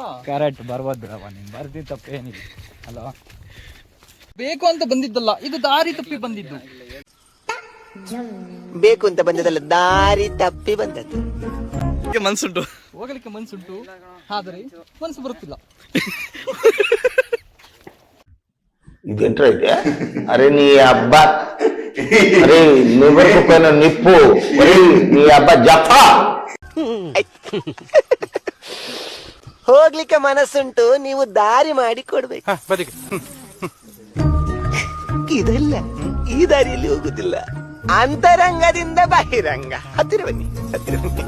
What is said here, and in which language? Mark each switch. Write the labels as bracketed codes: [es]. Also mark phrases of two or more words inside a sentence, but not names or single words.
[kn] ಕರೆಕ್ಟ್ ಬರ್ಬೋದು ಬಿಡವ, ನಿಮ್ ಬರ್ದಿದ್ದು ತಪ್ಪೇನಿಲ್ಲ ಅಲ್ವಾ? ಬೇಕು ಅಂತ ಬಂದಿದ್ದಲ್ಲ, ಇದು ದಾರಿ ತಪ್ಪಿ ಬಂದಿದ್ದು. ಬೇಕು ಅಂತ ಬಂದದಲ್ಲ, ದಾರಿ ತಪ್ಪಿ ಬಂದದ್ದು. ಮನ್ಸುಂಟು ಹೋಗ್ಲಿಕ್ಕೆ ಮನ್ಸುಂಟು, ಆದರೆ ಮನ್ಸು ಬರುತ್ತಿಲ್ಲ. [te] ఇదేంట్రా అయితే అరే నీ అబ్బా అరే నివ్వకపోయిన నిప్పు ఒరే నీ అబ్బా జఫా [kn] ಹೋಗ್ಲಿಕ್ಕೆ ಮನಸ್ಸುಂಟು, ನೀವು ದಾರಿ ಮಾಡಿ ಕೊಡ್ಬೇಕು. ಇದಲ್ಲ, ಈ ದಾರಿಯಲ್ಲಿ ಹೋಗುದಿಲ್ಲ, ಅಂತರಂಗದಿಂದ ಬಹಿರಂಗ. ಹತ್ತಿರ ಬನ್ನಿ, ಹತ್ತಿರ ಬನ್ನಿ.